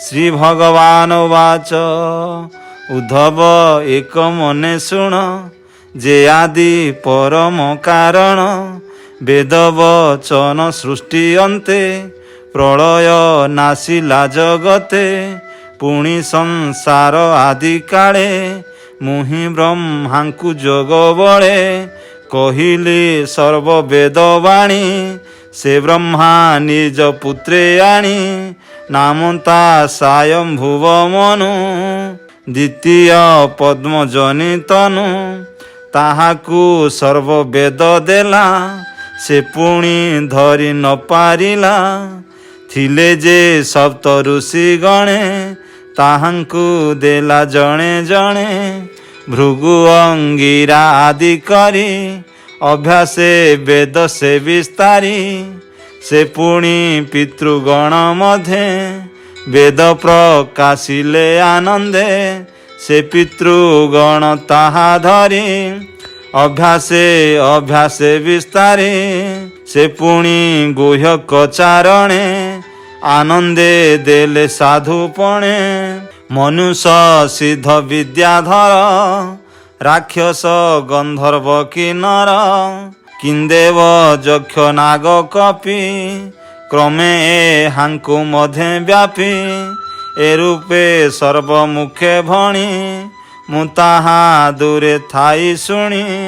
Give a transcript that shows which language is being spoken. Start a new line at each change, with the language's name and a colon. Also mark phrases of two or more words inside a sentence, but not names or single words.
Sanskrit: श्री भगवान उवाच
Odia: ଉଦ୍ଧବ ଏକ ମନେ ଶୁଣ ଯେ ଆଦି ପରମ କାରଣ ବେଦବଚନ ସୃଷ୍ଟି ଅନ୍ତେ ପ୍ରଳୟ ନାସିଲା ଜଗତେ ପୁଣି ସଂସାର ଆଦି କାଳେ ମୁହି ବ୍ରହ୍ମାଙ୍କୁ ଯୋଗ ବଳେ କହିଲେ ସର୍ବ ବେଦବାଣୀ ସେ ବ୍ରହ୍ମା ନିଜ ପୁତ୍ରେ ଆଣି ନାମତା ସାୟମ୍ଭୁବ ମନୁ ଦ୍ୱିତୀୟ ପଦ୍ମଜନୀ ତନୁ ତାହାକୁ ସର୍ବ ବେଦ ଦେଲା ସେ ପୁଣି ଧରି ନ ପାରିଲା ଥିଲେ ଯେ ସପ୍ତ ଋଷି ଗଣେ ତାହାଙ୍କୁ ଦେଲା ଜଣେ ଜଣେ ଭୃଗୁ ଅଙ୍ଗିରା ଆଦି କରି ଅଭ୍ୟାସେ ବେଦ ସେ ବିସ୍ତାରି ସେ ପୁଣି ପିତୃଗଣ ମଧ୍ୟ ବେଦ ପ୍ରକାଶିଲେ ଆନନ୍ଦେ ସେ ପିତୃଗଣ ତାହା ଧରି ଅଭ୍ୟାସେ ଅଭ୍ୟାସେ ବିସ୍ତାରି ସେ ପୁଣି ଗୁହ୍ୟକ ଚାରଣେ ଆନନ୍ଦେ ଦେଲେ ସାଧୁପଣେ ମନୁଷ୍ୟ ସିଦ୍ଧ ବିଦ୍ୟାଧର ରାକ୍ଷସ ଗନ୍ଧର୍ବ କିନ୍ନର କିନ୍ଦେବ ଯକ୍ଷ ନାଗ କପି କ୍ରମେ ହାଙ୍କୁ ମଧ୍ୟ ବ୍ୟାପି ଏ ରୂପେ ସର୍ବମୁଖେ ଭଣି ମୁ ତାହା ଦୂରେ ଥାଇ ଶୁଣି